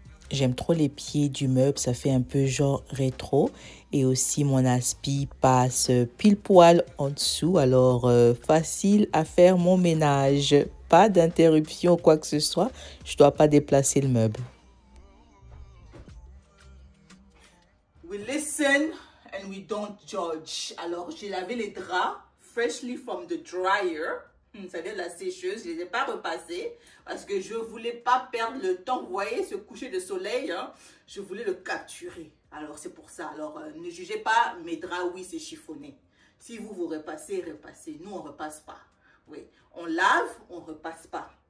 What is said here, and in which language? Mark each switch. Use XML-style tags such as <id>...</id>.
<fr>J'aime trop les pieds du meuble, ça fait un peu genre rétro. Et aussi mon aspi passe pile poil en dessous, alors facile à faire mon ménage. Pas d'interruption ou quoi que ce soit, je dois pas déplacer le meuble.</fr> <en>We listen and we don't judge.</en> <fr>Alors, j'ai lavé les draps</fr> <en>freshly from the dryer.</en> <fr>C'est-à-dire la sécheuse. Je ne les ai pas repassés parce que je ne voulais pas perdre le temps. Vous voyez ce coucher de soleil, hein? Je voulais le capturer. Alors, c'est pour ça. Alors, ne jugez pas mes draps. Oui, c'est chiffonné. Si vous repassez, repassez. Nous, on ne repasse pas. Oui, on lave, on ne repasse pas.</fr>